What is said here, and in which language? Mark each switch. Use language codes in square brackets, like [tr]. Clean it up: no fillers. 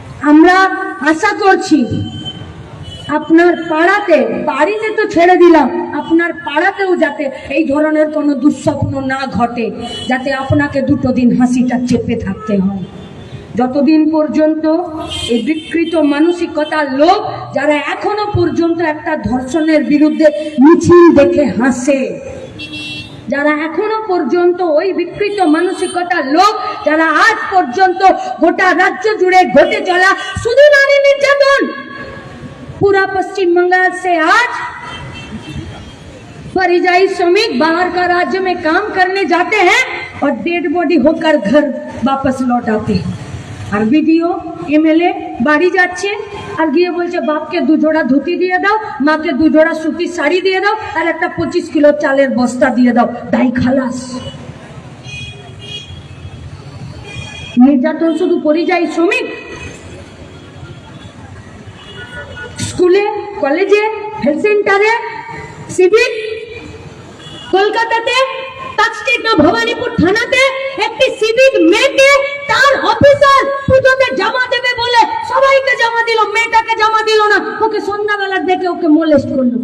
[bn] আমরা আশা করছি আপনার পাড়াতে, বাড়িতে তো ছেড়ে দিলাম, আপনার পাড়াতেও যাতে এই ধরনের কোনো দুঃস্বপ্ন না ঘটে, যাতে আপনাকে দুটো দিন হাসিটা চেপে থাকতে হয়। যতদিন পর্যন্ত এই বিকৃত মানসিকতার লোক যারা এখনো পর্যন্ত একটা ধর্ষণের বিরুদ্ধে মিছিল দেখে হাসে, যারা এখনো পর্যন্ত ওই বিকৃত মানসিকতার লোক, যারা আজ পর্যন্ত গোটা রাজ্য জুড়ে ঘটে চলা শুধু নারী নির্যাতন, [hi] पूरा पश्चिम बंगाल से आज परिजाई श्रमिक बाहर का राज्य में काम करने जाते हैं और डेड बॉडी होकर घर वापस लौट आते हैं। [bn] আর ভিডিও এমএলএ বাড়ি যাচ্ছে আর গিয়ে বলছে বাপকে 2 জোড়া ধুতি দিয়ে দাও, মাকে 2 জোড়া সুতির শাড়ি দিয়ে দাও আর একটা 25 কিলো চালের বস্তা দিয়ে দাও, দাই খালাস। নির্যাতন শুধু পরিযায়ী শ্রমিক, স্কুলে, কলেজে, হেলথ সেন্টারে, সিভিক, কলকাতাতে, তাজটেকা ভবানীপুর থানাতে একটি সিভিক মেয়েকে তার অফিসার পুজোতে জমা দেবে বলে সবাইকে জমা দিল, মেয়েটাকে জমা দিল না, ওকে সন্ধ্যাবেলা দেখে ওকে মোলেস্ট করলো।